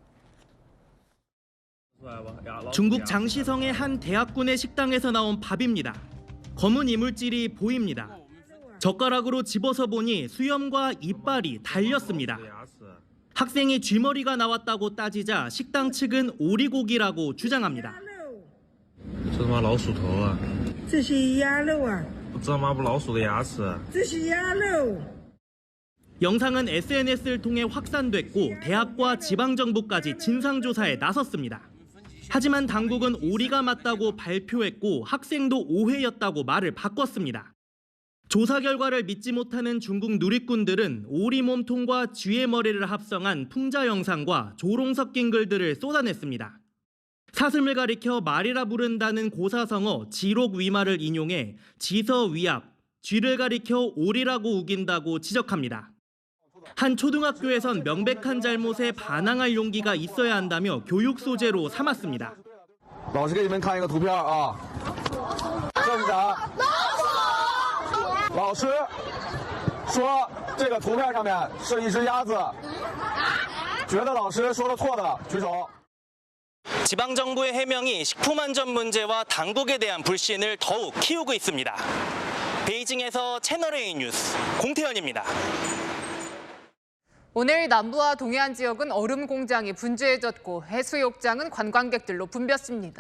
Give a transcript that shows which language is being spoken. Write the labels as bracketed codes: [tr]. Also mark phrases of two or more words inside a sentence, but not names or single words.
[ko] 중국 장시성의 한 대학군의 식당에서 나온 밥입니다. 검은 이물질이 보입니다. 젓가락으로 집어서 보니 수염과 이빨이 달렸습니다. 학생이 쥐머리가 나왔다고 따지자 식당 측은 오리고기라고 주장합니다. [zh] 这他妈老鼠头啊！这是鸭肉啊！这他妈不老鼠的牙齿啊！这是鸭肉。 [ko] 영상은 SNS를 통해 확산됐고 대학과 지방정부까지 진상조사에 나섰습니다. 하지만 당국은 오리가 맞다고 발표했고 학생도 오해였다고 말을 바꿨습니다. 조사 결과를 믿지 못하는 중국 누리꾼들은 오리 몸통과 쥐의 머리를 합성한 풍자 영상과 조롱 섞인 글들을 쏟아냈습니다. 사슴을 가리켜 말이라 부른다는 고사성어 지록 위마를 인용해 지서위압, 쥐를 가리켜 오리라고 우긴다고 지적합니다. 한 초등학교에선 명백한 잘못에 반항할 용기가 있어야 한다며 교육 소재로 삼았습니다. [zh] 老师给你们看一个图片啊，这是啥？老师说这个图片上面是一只鸭子，觉得老师说的错的举手。 [ko] 지방정부의 해명이 식품안전 문제와 당국에 대한 불신을 더욱 키우고 있습니다. 베이징에서 채널A 뉴스 공태현입니다. 오늘 남부와 동해안 지역은 얼음 공장이 분주해졌고 해수욕장은 관광객들로 붐볐습니다.